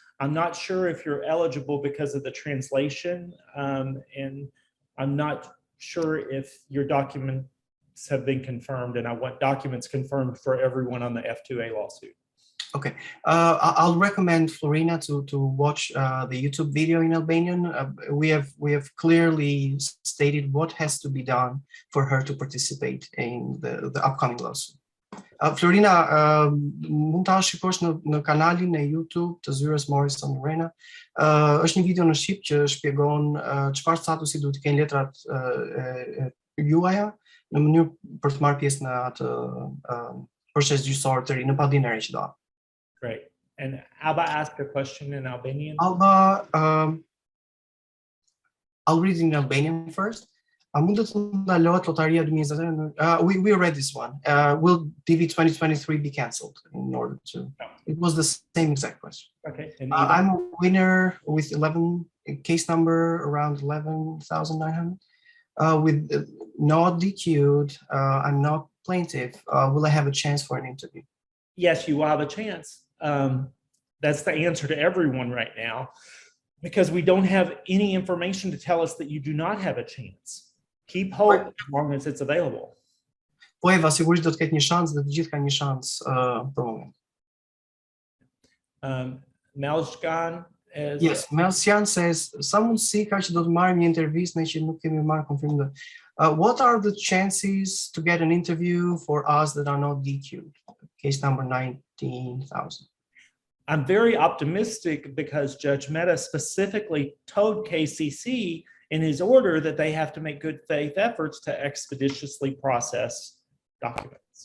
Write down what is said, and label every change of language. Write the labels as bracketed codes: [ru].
[en] I'm not sure if you're eligible because of the translation, and I'm not sure if your documents have been confirmed, and I want documents confirmed for everyone on the F2A lawsuit. Okay, I'll recommend Florina to watch the YouTube video in Albanian. We have clearly stated what has to be done for her to participate in the upcoming lawsuit. [sq] Florina, mund ta shikosh në kanalin e YouTube të zyrës Morrison Urena. Është një video në shqip që shpjegon çfarë statusi duhet të kenë letrat juaja në mënyrë për të marrë pjesë në atë proces gjyqësor të ri në padinë e re që do. [en] Great. And Alba asked a question in Albanian. Alba, I'll read in Albanian first. [sq] Mund të ndalohet lotaria 2023? [en] We read this one. Will DV 2023 be cancelled in order to? No. It was the same exact question. Okay. I'm a winner with 11 case number around 11,900. With not DQ'd, I'm not plaintiff. Will I have a chance for an interview? Yes, you will have a chance. That's the answer to everyone right now, because we don't have any information to tell us that you do not have a chance. Keep hope as long as it's available. [sq] Po Eva, sigurisht do të ketë një shans dhe të gjithë kanë një shans për moment. [en] Melshkan is... Yes, Melsian says, [sq] sa mundësi ka që do të marrim një intervistë ne që nuk kemi marrë konfirmim. [en] What are the chances to get an interview for us that are not DQ'd? Case number 19,000. I'm very optimistic because Judge Mehta specifically told KCC in his order that they have to make good faith efforts to expeditiously process documents.